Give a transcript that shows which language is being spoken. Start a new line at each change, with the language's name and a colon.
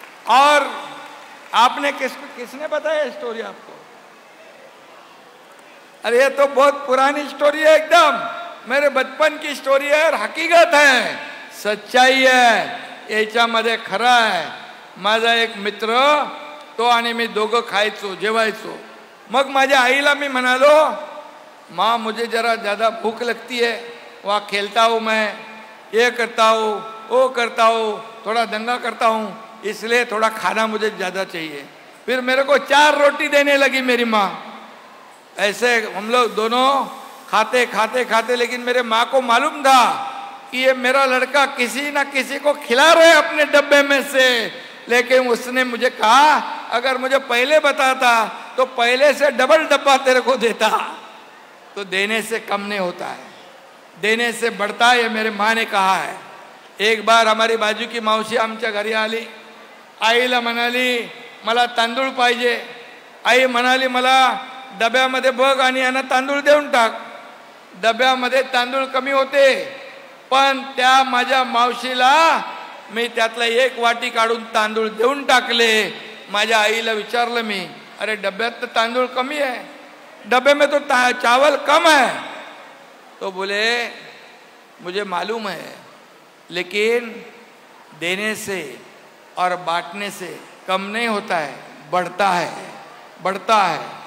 Hindi: और आपने किसने बताया स्टोरी आपको? अरे ये तो बहुत पुरानी स्टोरी है, एकदम मेरे बचपन की स्टोरी है और हकीकत है, सच्चाई है,
Marathi: याच्यामध्ये खरा आहे। माझा एक मित्र तो आणि मी दोघं खायचो, जेवायचो। मग माझ्या आईला मी म्हणालो,
Hindi: माँ मुझे जरा ज़्यादा भूख लगती है, वहाँ खेलता हूँ मैं, ये करता हूँ, वो करता हूँ, थोड़ा दंगा करता हूँ, इसलिए थोड़ा खाना मुझे ज़्यादा चाहिए। फिर मेरे को 4 रोटी देने लगी मेरी माँ। ऐसे हम लोग दोनों खाते खाते खाते, लेकिन मेरे माँ को मालूम था कि ये मेरा लड़का किसी ना किसी को खिला रहे अपने डब्बे में से। लेकिन उसने मुझे कहा, अगर मुझे पहले बताता तो पहले से डबल डब्बा तेरे को देता। तो देने से कम नहीं होता है, देने से बढ़ता है, ये मेरे माँ ने कहा है। एक बार हमारी बाजू की मावशी
Marathi: आमच्या घरी आली, आईला म्हणाली मला तांदूळ पाहिजे। आई म्हणाली मला डब्यामध्ये बघ आणि यांना तांदूळ देऊन टाक। डब्यामध्ये तांदूळ कमी होते, पण त्या माझ्या मावशीला मी त्यातला 1 वाटी काढून तांदूळ देऊन टाकले। माझ्या आईला विचारलं मी, अरे डब्यात तर तांदूळ कमी है,
Hindi: डब्बे में तो चावल कम है। तो बोले मुझे मालूम है, लेकिन देने से और बांटने से कम नहीं होता है, बढ़ता है, बढ़ता है।